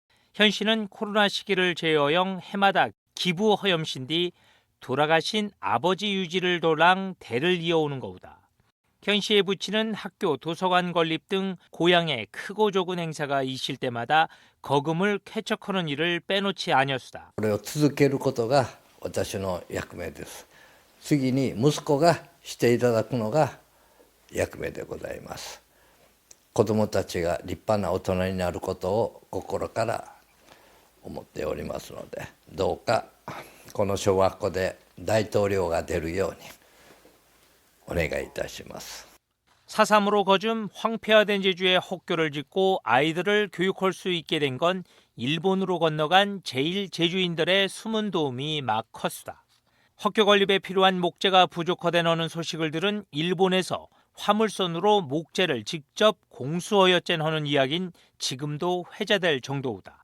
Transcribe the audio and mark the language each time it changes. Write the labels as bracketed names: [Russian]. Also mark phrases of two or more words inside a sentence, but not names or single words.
[Jejueo] 현 씨는 코로나 시기를 제어영 해마다 기부 허염신 뒤 돌아가신 아버지 유지를 도랑 대를 이어오는 거우다. [Korean] 현 씨의 부친은 학교 도서관 건립 등 고향에 크고 적은 행사가 있을 때마다 거금을 쾌척하는 일을 빼놓지 아니었다. [Japanese] これを続けることが私の役目です。次に息子がしていただくのが役目でございます。子どもたちが立派な大人になることを心から思っておりますので、どうかこの小学校で大統領が出るようにお願いいたします。 [Jejueo] 사삼으로 거즘 황폐화된 제주에 학교를 짓고 아이들을 교육할 수 있게 된 건 일본으로 건너간 제1제주인들의 숨은 도움이 막 컸수다. 학교 건립에 필요한 목재가 부족하다는 소식을 들은 일본에서 화물선으로 목재를 직접 공수하였젠 하는 이야기는 지금도 회자될 정도우다.